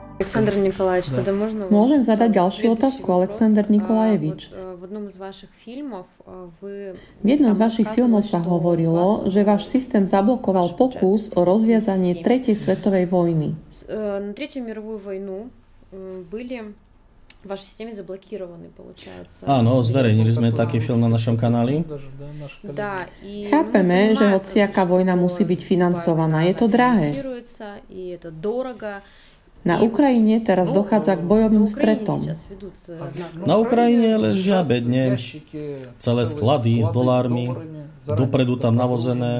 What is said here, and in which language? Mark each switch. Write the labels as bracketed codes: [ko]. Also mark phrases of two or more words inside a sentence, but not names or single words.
[ru] Александр Николаевич, тогда можно... [sk] Môžem zadať ďalšiu otázku, Aleksandr Nikolajevič. V jednom z vašich filmov sa hovorilo, že váš systém zablokoval pokus o rozviazanie tretej svetovej vojny. [ru] Na Третью мировую войну были в вашей системе заблокированы, получается. [sk] Áno, zverejnili sme taký film na našom kanáli. Chápeme, že hociaká vojna musí byť financovaná. Je to drahé. Na Ukrajine teraz dochádza k bojovým stretom. Na Ukrajine ležia bedne celé sklady s dolármi, dopredu tam navozené.